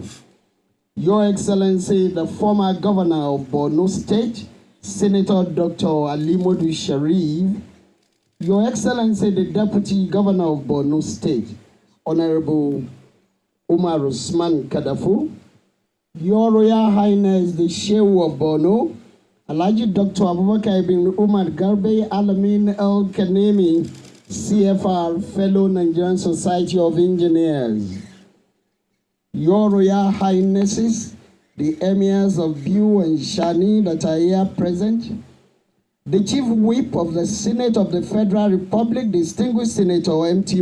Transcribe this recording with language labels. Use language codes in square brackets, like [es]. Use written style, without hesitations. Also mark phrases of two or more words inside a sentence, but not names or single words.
[en] Your Excellency, the former Governor of Borno State, Senator Dr. Alimodu Sharif. Your Excellency, the Deputy Governor of Borno State, Honorable Umar Usman Kadafu. Your Royal Highness, the Shehu of Borno, Alhaji Dr. Abubakar ibn Umar Garbe Alamin El Kanemi, CFR, fellow Nigerian Society of Engineers. Your Royal Highnesses, the Emirs of Biu and Shani that are here present, the Chief Whip of the Senate of the Federal Republic, distinguished Senator M.T.